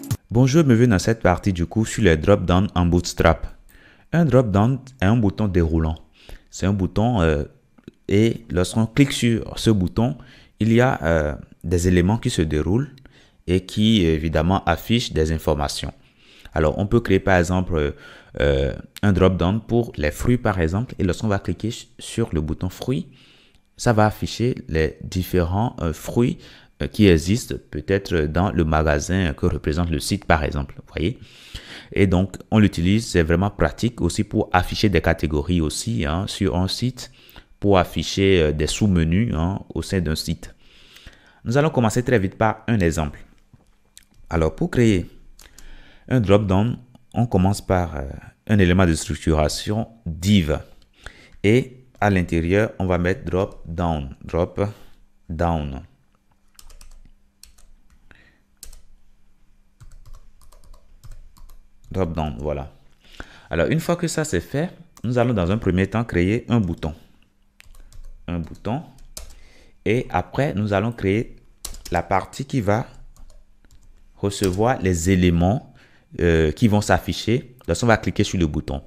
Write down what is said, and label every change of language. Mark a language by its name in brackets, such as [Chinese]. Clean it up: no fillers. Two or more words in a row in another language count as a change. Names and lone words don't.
[French] Bonjour, bienvenue dans cette partie du cours sur les drop-down en Bootstrap. Un drop-down est un bouton déroulant. C'est un bouton et lorsqu'on clique sur ce bouton, il y a des éléments qui se déroulent et qui évidemment affichent des informations. Alors, on peut créer par exemple un drop-down pour les fruits par exemple, et lorsqu'on va cliquer sur le bouton fruits, ça va afficher les différents fruits qui existent peut-être dans le magasin que représente le site par exemple, vous voyez. Et donc, on l'utilise, c'est vraiment pratique aussi pour afficher des catégories aussi sur un site, pour afficher des sous-menus au sein d'un site. Nous allons commencer très vite par un exemple. Alors, pour créer un drop-down, on commence par un élément de structuration div. Et à l'intérieur, on va mettre drop-down. Drop-down. Drop-down, voilà. Alors, une fois que ça c'est fait, nous allons dans un premier temps créer un bouton. Un bouton. Et après, nous allons créer la partie qui va recevoir les éléments qui vont s'afficher lorsqu'on va cliquer sur le bouton.